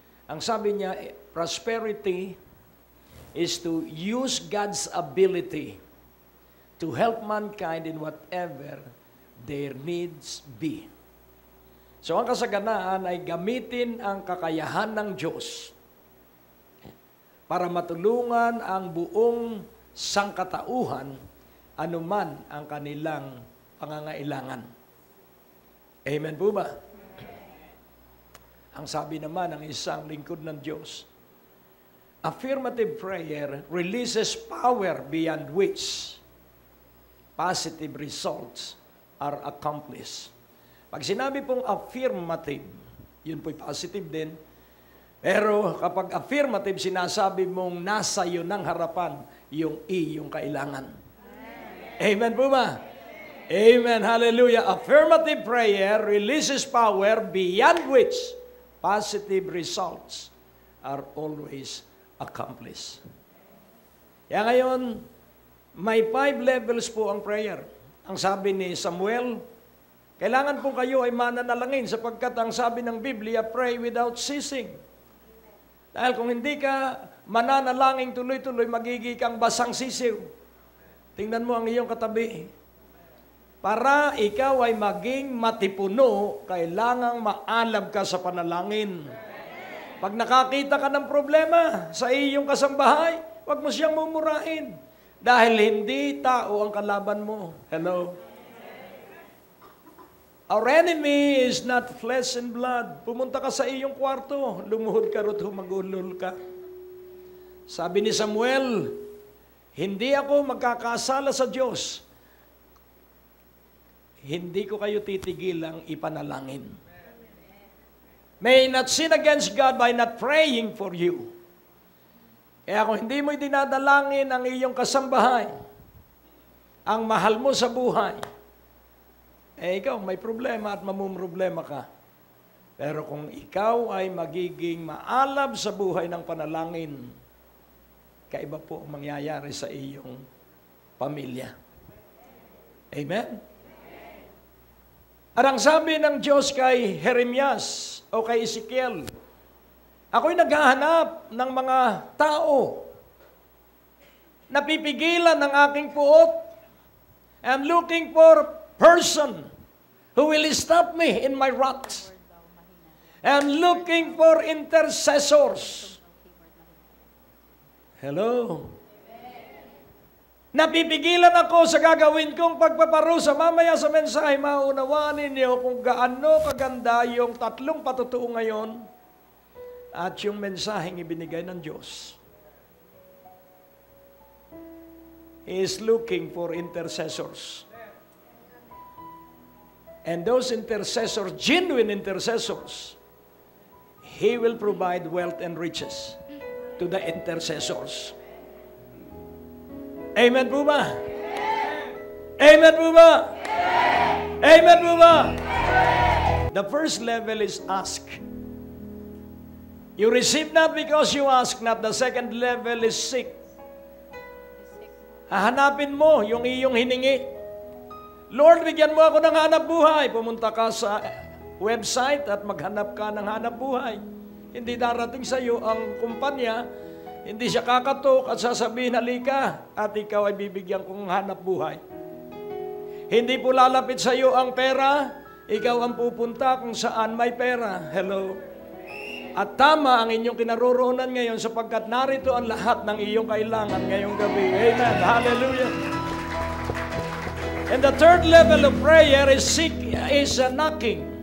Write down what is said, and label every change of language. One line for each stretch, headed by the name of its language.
Filipino: Ang sabi niya,
English: prosperity is to use God's ability to help mankind in whatever their needs be.
Filipino: So ang kasaganaan ay gamitin ang kakayahan ng Diyos para matulungan ang buong sangkatauhan anuman ang kanilang pangangailangan. Amen po ba? Ang sabi naman ng isang lingkod ng Diyos,
English: affirmative prayer releases power beyond which positive results are accomplished.
Filipino: Pag sinabi pong affirmative, yun po'y positive din. Pero kapag affirmative, sinasabi mong nasa iyo ng harapan yung iyong kailangan. Amen po ba? Amen, hallelujah.
English: Affirmative prayer releases power beyond which positive results are always accomplished.
Filipino: Kaya ngayon, may 5 levels po ang prayer. Ang sabi ni Samuel, kailangan po kayo ay mananalangin sapagkat ang sabi ng Biblia,
English: pray without ceasing.
Filipino: Dahil kung hindi ka mananalangin tuloy-tuloy, magiging kang basang sisiw. Tingnan mo ang iyong katabi. Para ikaw ay maging matipuno, kailangang maalab ka sa panalangin. Pag nakakita ka ng problema sa iyong kasambahay, huwag mo siyang mumurahin. Dahil hindi tao ang kalaban mo.
English: Hello? Our enemy is not flesh and blood.
Filipino: Pumunta ka sa iyong kwarto, lumuhod ka ro't humagulol ka. Sabi ni Samuel, hindi ako magkakasala sa Diyos. Hindi ko kayo titigilang ipanalangin.
English: May not sin against God by not praying for you.
Filipino: Kaya kung hindi mo dinadalangin ang iyong kasambahay, ang mahal mo sa buhay, ikaw may problema at mamumroblema ka. Pero kung ikaw ay magiging maalab sa buhay ng panalangin, kaiba po ang mangyayari sa iyong pamilya. Amen? At ang sabi ng Diyos kay Jeremias o kay Ezekiel, ako'y naghahanap ng mga tao na pipigilan ng aking puot.
English: I'm looking for person who will stop me in my wrath. I'm looking for intercessors. Hello?
Filipino: Napipigilan ako sa gagawin kong pagpaparusa. Mamaya sa mensahe, maunawaan ninyo kung gaano kaganda yung tatlong patutuo ngayon at yung mensaheng ibinigay ng Diyos.
English: He is looking for intercessors. And those intercessors, genuine intercessors, He will provide wealth and riches to the intercessors.
Filipino: Amen po ba? Amen po ba? Amen po ba?
English: The first level is ask. You receive not because you ask not. The second level is seek.
Filipino: Hahanapin mo yung iyong hiningi. Lord, bigyan mo ako ng hanap buhay. Pumunta ka sa website at maghanap ka ng hanap buhay. Hindi darating sa iyo ang kumpanya, hindi siya kakatok at sasabihin, halika, at ikaw ay bibigyan kong hanap buhay. Hindi po lalapit sa iyo ang pera, ikaw ang pupunta kung saan may pera. Hello? At tama ang inyong kinaroroonan ngayon sapagkat narito ang lahat ng iyong kailangan ngayong gabi. Amen. Hallelujah.
English: And the third level of prayer is knocking.